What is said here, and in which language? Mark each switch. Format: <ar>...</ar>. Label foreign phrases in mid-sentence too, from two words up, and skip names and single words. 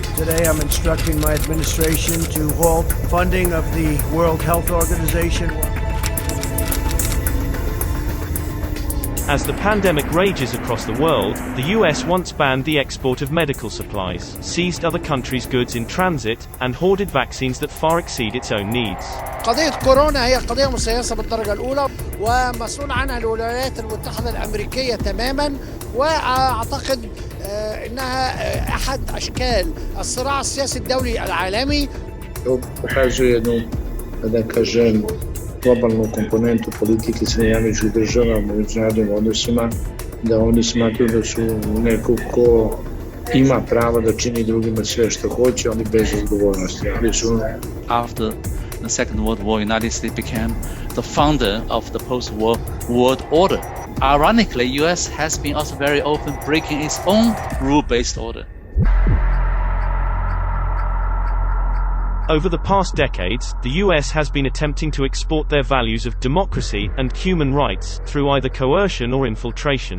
<en>Today I'm instructing my administration to halt funding of the World Health Organization. As the pandemic rages across the world, the US once banned the export of medical supplies, seized other countries' goods in transit, and hoarded vaccines that far exceed its own needs.</en> <ar>قضية كورونا هي قضية مسيسة بالدرجة الأولى ومسؤول عنها الولايات المتحدة الأمريكية تماما، وأعتقد أنها أحد أشكال الصراع السياسي الدولي العالمي.</ar> <sr>Pokazuje jednu, da kažem, globalnu komponentu politike Sjedinjenih Država u međunarodnim odnosima, da oni smatruju da su neko ko ima pravo da čini drugima sve što hoće, oni bez odgovornosti.</sr> <en>After the Second World War, United States became the founder of the post-war world order. Ironically, US has been also very often breaking its own rule-based order. Over the past decades, the US has been attempting to export their values of democracy and human rights through either coercion or infiltration.</en>